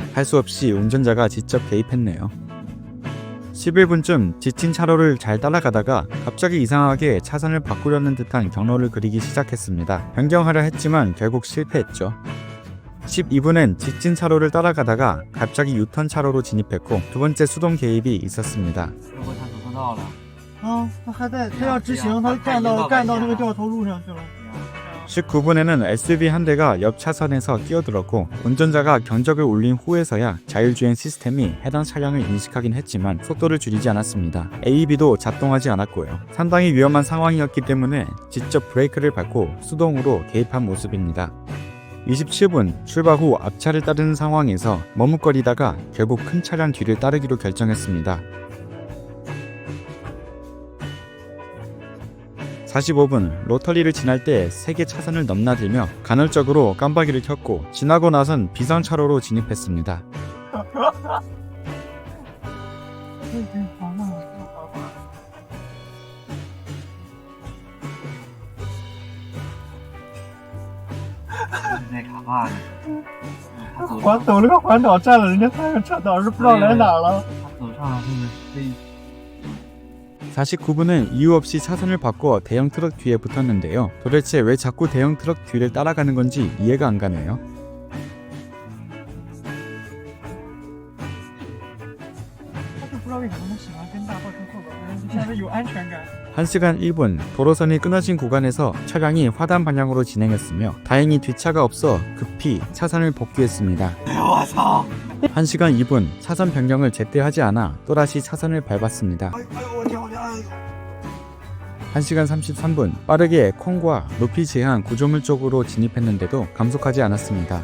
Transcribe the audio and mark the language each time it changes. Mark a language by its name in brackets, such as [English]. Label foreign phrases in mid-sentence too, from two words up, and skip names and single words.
[Korean] 할 수 없이 운전자가 직접 개입했네요. 11분쯤 지친 차로를 잘 따라가다가 갑자기 이상하게 차선을 바꾸려는 듯한 경로를 그리기 시작했습니다. 변경하려 했지만 결국 실패했죠. 12분엔 직진 차로를 따라가다가 갑자기 유턴 차로로 진입했고 두 번째 수동 개입이 있었습니다. [Chinese] 如果他走错道了，他还在，他要直行，他干到那个掉头路上去了。 [Korean] 19분에는 SUV 한 대가 옆 차선에서 끼어들었고 운전자가 경적을 울린 후에서야 자율주행 시스템이 해당 차량을 인식하긴 했지만 속도를 줄이지 않았습니다. AEB도 작동하지 않았고요. 상당히 위험한 상황이었기 때문에 직접 브레이크를 밟고 수동으로 개입한 모습입니다. 27분 출발 후 앞차를 따르는 상황에서 머뭇거리다가 결국 큰 차량 뒤를 따르기로 결정했습니다. 45분 로터리를 지날 때 3개 차선을 넘나들며 간헐적으로 깜빡이를 켰고 지나고 나선 비상차로로 진입했습니다. [Chinese] 在卡坝呢。他走环走了个环岛占了人家3个车道，是不知道来哪儿了。他走上了这个飞。 [Korean] 49분은 이유 없이 차선을 바꿔 대형 트럭 뒤에 붙었는데요. 도대체 왜 자꾸 대형 트럭 뒤를 따라가는 건지 이해가 안 가네요. [Chinese] 他就不知道为什么他喜欢跟大货车后边，现在有安全感。 [Korean] 1시간 1분 도로선이 끊어진 구간에서 차량이 화단 방향으로 진행했으며 다행히 뒤차가 없어 급히 차선을 복귀했습니다. [Chinese] 我操！ [Korean] 1시간 2분 차선 변경을 제때 하지 않아 또다시 차선을 밟았습니다. 1시간 33분 빠르게 콩과 높이 제한 구조물 쪽으로 진입했는데도 감속하지 않았습니다.